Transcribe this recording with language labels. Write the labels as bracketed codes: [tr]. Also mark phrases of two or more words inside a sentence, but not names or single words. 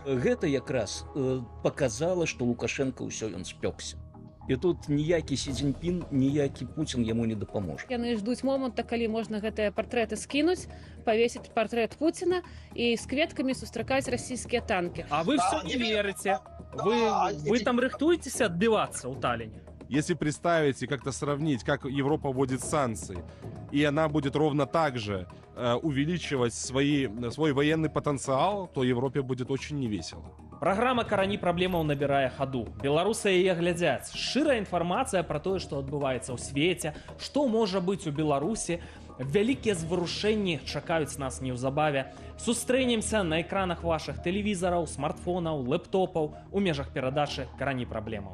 [be] Гэта якраз паказала, што Лукашенко ўсё ён спёкся. І тут ніякі Сі Цзіньпін, ніякі Пуцін яму не дапаможа. Яны ждуць моманта, калі можна гэтыя партрэты скінуць, павесіць партрэт Пуціна і з кветкамі сустракаць расійскія танкі. [ru] А вы все не верите. Вы там рыхтуетесь отбиваться у Таллине? Если представить и как-то сравнить, как Европа вводит санкции, и она будет ровно так же увеличивать свой военный потенциал, то Европе будет очень невесело. [be] Праграма «Карані праблемаў» набірае хаду. Беларусы яе глядзяць. Шчырая інфармацыя пра тое, што адбываецца ў свеце, што можа быць у Беларусі. Вялікія зварушэнні чакаюць нас неўзабаве. Сустрэнемся на экранах вашых тэлевізараў, смартфонаў, лэптопаў у межах перадачы «Карані праблемаў».